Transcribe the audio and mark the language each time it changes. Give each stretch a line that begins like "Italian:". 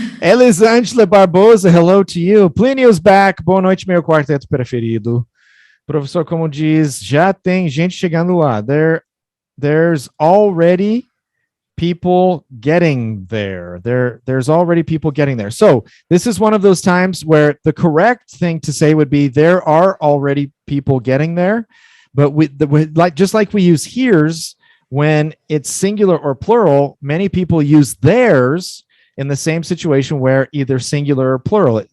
English: Elisângela Barbosa, hello to you. Plínio's back.
Portuguese: Boa noite, meu quarteto preferido. Professor, como diz, já tem gente chegando lá.
English: There's already people getting there. There's already people getting there. So this is one of those times where the correct thing to say would be there are already people getting there. But just like we use here's when it's singular or plural, many people use theirs in the same situation where either singular or plural.